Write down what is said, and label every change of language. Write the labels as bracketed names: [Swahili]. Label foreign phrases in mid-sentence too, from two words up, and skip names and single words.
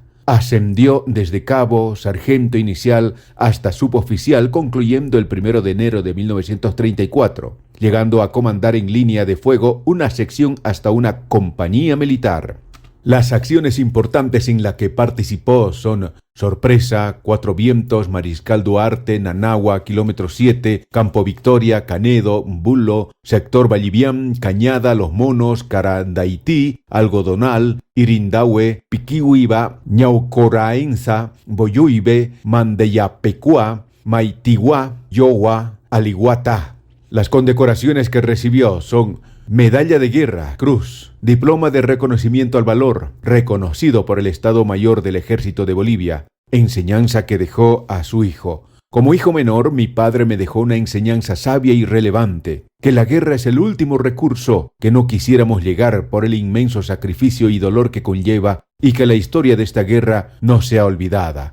[Spanish] Ascendió desde cabo, sargento inicial hasta suboficial, concluyendo el 1 de enero de 1934, llegando a comandar en línea de fuego una sección hasta una compañía militar. Las acciones importantes en las que participó son Sorpresa, Cuatro Vientos, Mariscal Duarte, Nanagua, Kilómetro 7, Campo Victoria, Canedo, Bulo, Sector Vallivián, Cañada, Los Monos, Carandaití, Algodonal, Irindaue, Piquihuiba, Ñaucoraenza, Boyuibe, Mandeyapecua, Maitiguá, Yowa, Aliguatá. Las condecoraciones que recibió son: Medalla de Guerra, Cruz, Diploma de Reconocimiento al Valor, reconocido por el Estado Mayor del Ejército de Bolivia, enseñanza que dejó a su hijo. Como hijo menor, mi padre me dejó una enseñanza sabia y relevante, que la guerra es el último recurso, que no quisiéramos llegar por el inmenso sacrificio y dolor que conlleva, y que la historia de esta guerra no sea olvidada.